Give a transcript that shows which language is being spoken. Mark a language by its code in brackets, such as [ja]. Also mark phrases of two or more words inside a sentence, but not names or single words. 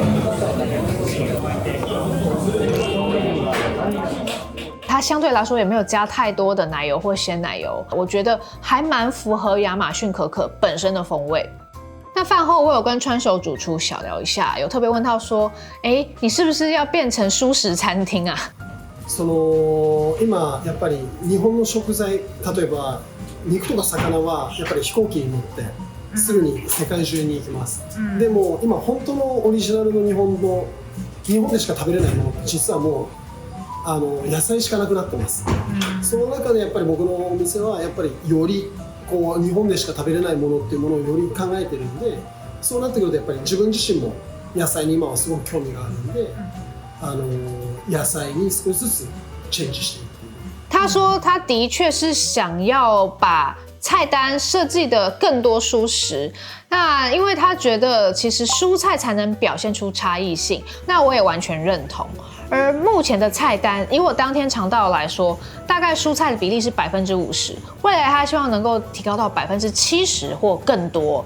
[zh] 它相对来说也没有加太多的奶油或鲜奶油，我觉得还蛮符合亚马逊可可本身的风味。那饭后我有跟川手主厨小聊一下，有特别问到说，你是不是要变成蔬食餐厅啊？ [ja] 今やっぱり日本の食材、例えば肉とか魚はやっぱり飛行機に乗ってすぐに世界中に行きます。でも今本当のオリジナルの日本でしか食べれないものって実はもう野菜しかなくなってます。その中でやっぱり僕のお店はやっぱりよりこう日本でしか食べれないものっていうものをより考えてるんで、そうなってくるとやっぱり自分自身も野菜に今はすごく興味があるんで、野菜に少しずつチェンジしていく。 [zh] 他说他的确是想要把菜单设计的更多蔬食，那因为他觉得其实蔬菜才能表现出差异性，那我也完全认同。而目前的菜单，以我当天尝到来说，大概蔬菜的比例是50%，未来他希望能够提高到70%或更多。